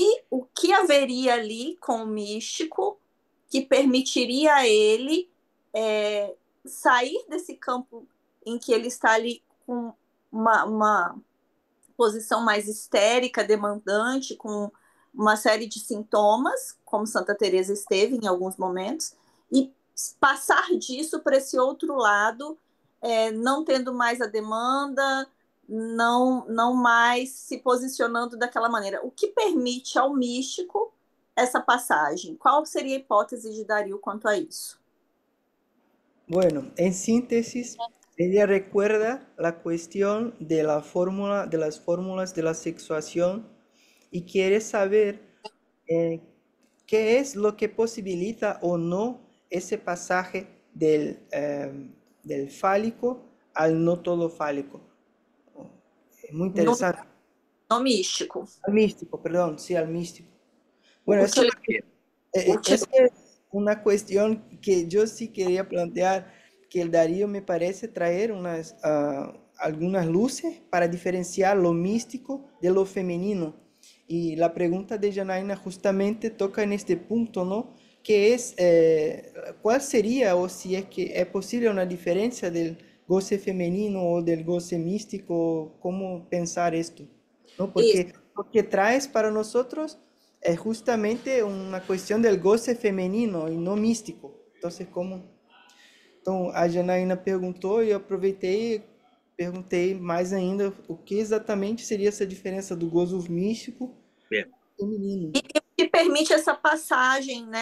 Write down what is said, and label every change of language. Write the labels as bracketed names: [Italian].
[Portuguese] O que haveria ali com o místico que permitiria a ele sair desse campo em que ele está ali com uma posição mais histérica, demandante, com uma série de sintomas, como Santa Teresa esteve em alguns momentos, e passar disso para esse outro lado, não tendo mais a demanda, não mais se posicionando daquela maneira. O que permite ao místico essa passagem? Qual seria a hipótese de Dario quanto a isso? [Spanish] Bueno, en síntesis, ella recuerda la cuestión de la fórmula, de las fórmulas de la sexuación y quiere saber qué es lo que posibilita o no ese pasaje del fálico al no todo fálico. Es muy interesante. [Portuguese] No místico. [Spanish] Al místico, perdón, sí, al místico. Bueno, esa es una cuestión que yo sí quería plantear, que el Dario me parece traer algunas luces para diferenciar lo místico de lo femenino. Y la pregunta de Janaína justamente toca en este punto, ¿no? Que es, ¿cuál sería o si es que es posible una diferencia del goce femenino o del goce místico? ¿Cómo pensar esto? ¿No? Porque lo que traes para nosotros es justamente una cuestión del goce femenino y no místico. Entonces, ¿cómo? [Portuguese] Então, a Janaína perguntou e eu aproveitei e perguntei mais ainda o que exatamente seria essa diferença do gozo místico e feminino. E o que permite essa passagem, né?